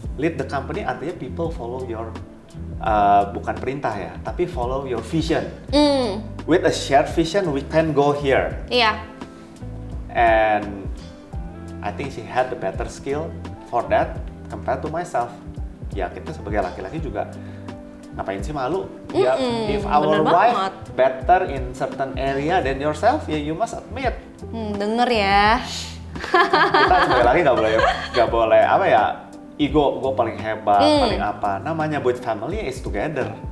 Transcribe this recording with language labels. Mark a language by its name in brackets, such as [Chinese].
[English] Lead the company artinya people follow your [Indonesian] bukan perintah ya, tapi [English] follow your vision. With a shared vision, we can go here. [Indonesian] Iya. [English] And I think she had the better skill for that compared to myself. [Indonesian] Ya kita sebagai laki-laki juga ngapain sih malu? [English] Ya, if our [Indonesian] bener [English] wife [Indonesian] banget. [English] better in certain area than yourself, ya you must admit. [Indonesian] Denger ya. Kita sebagai laki nggak boleh apa ya? Ego, gue paling hebat, paling apa? Namanya buat [English] family is together.